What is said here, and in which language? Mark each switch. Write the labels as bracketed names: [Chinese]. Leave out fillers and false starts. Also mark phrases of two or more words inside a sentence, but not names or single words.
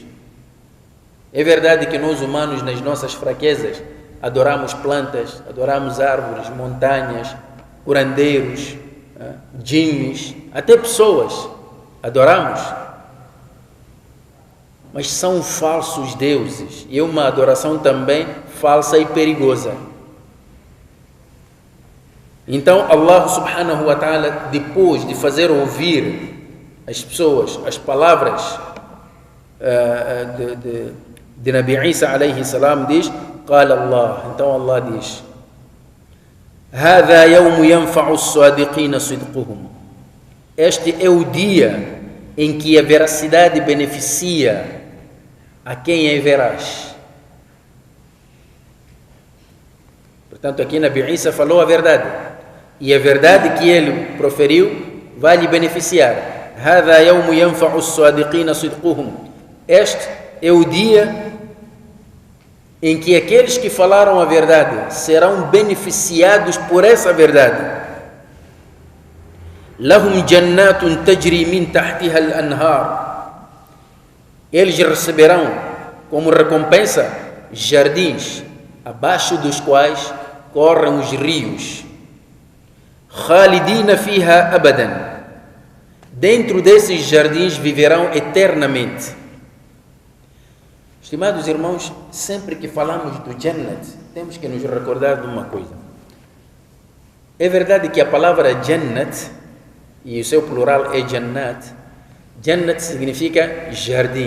[Portuguese] É verdade que nós humanos, nas nossas fraquezas, adoramos plantas, adoramos árvores, montanhas, curandeiros, jinnes, até pessoas, adoramos. Mas são falsos deuses, e é uma adoração também falsa e perigosa. Então Allah [Arabic] سبحانه وتعالى, [Portuguese] depois de fazer ouvir as pessoas as palavras de Nabi Isa [Arabic] عليه السلام, [Portuguese] diz: [Arabic] قال الله, [Portuguese] então Allah diz: [Arabic] هذا يوم ينفع الصادقين صدقهم. [Portuguese] Este é o dia em que a veracidade beneficia a quem é veraz. Portanto, aqui Nabi Isa falou a verdade. E a verdade que ele proferiu vai lhe beneficiar. [Arabic] هذا يوم ينفع الصادقين صدقهم. [Portuguese] Este é o dia em que aqueles que falaram a verdade serão beneficiados por essa verdade. [Arabic] لهم جنات تجري من تحتها الأنهار. [Portuguese] Eles receberão como recompensa jardins abaixo dos quais correm os rios. [Arabic] خالدين فيها أبدا. [Portuguese] Dentro desses jardins viverão eternamente. Estimados irmãos, sempre que falamos do Jannat, temos que nos recordar de uma coisa. É verdade que a palavra Jannat, e o seu plural é Jannat, Jannat significa jardim.